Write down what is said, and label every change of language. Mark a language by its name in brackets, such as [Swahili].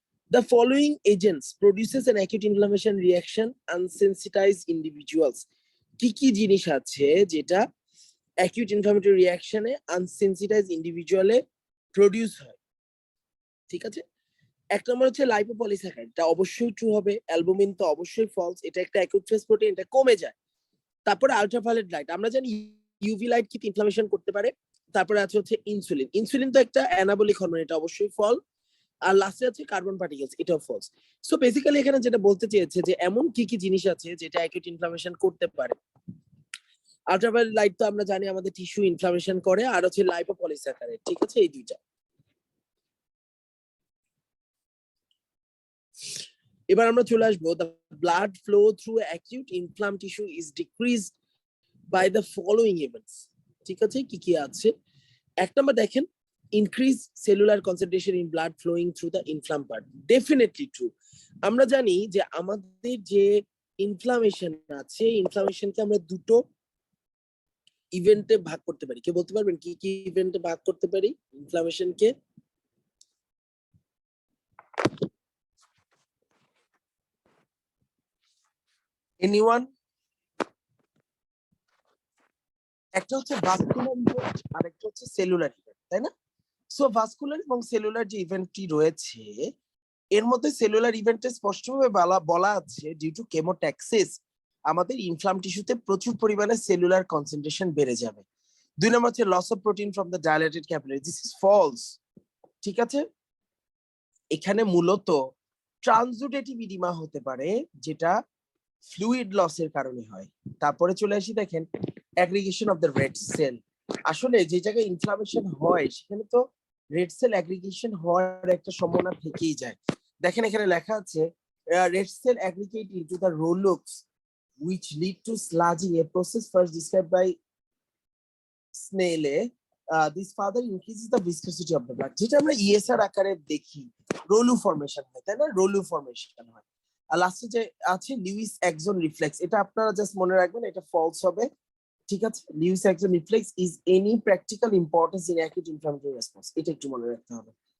[English] The following agents produces an acute inflammation reaction unsensitized individuals. [Bangla] কি কি জিনিস আছে যেটা acute inflammatory reaction এ unsensitized individual এ প্রডিউস হয়? ঠিক আছে, এক নম্বর হচ্ছে লাইপোপলিস্যাকারাইড, এটা অবশ্যই ট্রু হবে। অ্যালবুমিন তো অবশ্যই ফলস, এটা একটা অ্যাকিউট ফেজ প্রোটিন, এটা কমে যায়। তারপরে আলট্রাভায়োলেট লাইট, আমরা জানি ইউভি লাইট কি ইনফ্লামেশন করতে পারে। তারপরে আছে হচ্ছে ইনসুলিন, ইনসুলিন তো একটা অ্যানাবলিক হরমোন, এটা অবশ্যই ফল। আর লাস্টে আছে কার্বন পার্টিকেলস, এটাও ফলস। সো বেসিক্যালি এখানে যেটা বলতে চেয়েছে যে এমন কি কি জিনিস আছে যেটা অ্যাকিউট ইনফ্লামেশন করতে পারে। আলট্রাভায়োলেট লাইট তো আমরা জানি আমাদের টিস্যু ইনফ্লামেশন করে, আর হচ্ছে লাইপোপলিস্যাকারাইড। ঠিক আছে, এই দুইটা। এবার আমরা চলে আসবো, [English] the blood flow through acute inflamed tissue is decreased by the following events. [Bangla] ঠিক আছে, কি কি আছে? এক নম্বর দেখেন, [English] increase cellular concentration in blood flowing through the inflamed part. Definitely true. [Bangla] আমরা জানি যে আমাদের যে ইনফ্লামেশন আছে, ইনফ্লামেশনকে আমরা দুটো ইভেন্টে ভাগ করতে পারি। কে বলতে পারবেন কি কি ইভেন্টে ভাগ করতে পারি ইনফ্লামেশনকে? এনিওয়ান? একটা হচ্ছে ভাস্কুলার ইভেন্ট আর একটা হচ্ছে সেলুলার ইভেন্ট, তাই না? সো ভাস্কুলার এবং সেলুলার যে ইভেন্টটি রয়েছে, এর মধ্যে সেলুলার ইভেন্টে স্পষ্টভাবে বলা আছে ডিউ টু কেমোট্যাক্সিস আমাদের ইনফ্লাম টিস্যুতে প্রচুর পরিমাণে সেলুলার কনসেন্ট্রেশন বেড়ে যাবে। দুই নম্বর হচ্ছে [English] Loss of protein from the dilated capillary, this is false. [Bangla] ঠিক আছে, এখানে মূলত ট্রানজুডেটিভ ইডিমা হতে পারে, যেটা ফ্লুইড লসের কারণে হয়। তারপরে চলে আসি, দেখেন [English] Aggregation of the red cell. [Bangla] আসলে যে জায়গায় ইনফ্লামেশন হয় সেখানে তো রেড সেল অ্যাগ্রিগেশন হওয়ার একটা সম্ভাবনা থেকেই যায়। দেখেন এখানে লেখা আছে [English] red cell aggregate into the rolux which lead to sludging, a process first described by Snelle. This further increases the viscosity of the blood. [Bangla] যেটা আমরা ইএসআর আকারে দেখি, রোলু ফর্মেশন হয়, তাই না? রোলু ফর্মেশন হয়। আর লাস্টে যে আছে লিউইস একজন রিফ্লেক্স, এটা আপনারা জাস্ট মনে রাখবেন, এটা ফলস হবে। ঠিক আছে, লিউইস একজন reflex [English] is any practical importance in acute inflammatory response, [Bangla] এটা একটু মনে রাখতে হবে।